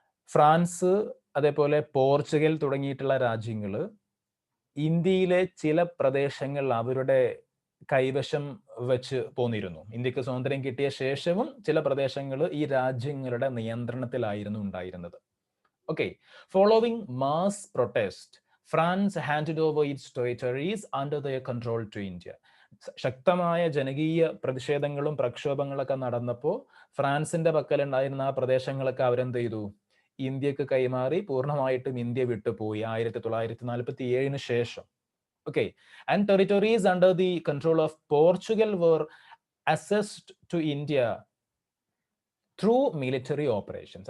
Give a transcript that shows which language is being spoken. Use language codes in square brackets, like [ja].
[ml] France, അതേപോലെ Portugal തുടങ്ങിയിട്ടുള്ള രാജ്യങ്ങൾ ഇന്ത്യയിലെ ചില പ്രദേശങ്ങൾ അവരുടെ കൈവശം വെച്ച് പോന്നിരുന്നു. ഇന്ത്യക്ക് സ്വാതന്ത്ര്യം കിട്ടിയ ശേഷവും ചില പ്രദേശങ്ങൾ ഈ രാജ്യങ്ങളുടെ നിയന്ത്രണത്തിലായിരുന്നു ഉണ്ടായിരുന്നത്. [en] Okay, following mass protest, France handed over its territories under their control to India. [ml] ശക്തമായ ജനകീയ പ്രതിഷേധങ്ങളും പ്രക്ഷോഭങ്ങളൊക്കെ നടന്നപ്പോൾ ഫ്രാൻസിന്റെ പക്കലുണ്ടായിരുന്ന ആ പ്രദേശങ്ങളൊക്കെ അവരെന്ത് ചെയ്തു? ഇന്ത്യക്ക് കൈമാറി പൂർണ്ണമായിട്ടും ഇന്ത്യ വിട്ടുപോയി 1947 ശേഷം. [en] Okay, and territories under the control of Portugal were assessed to India through military operations.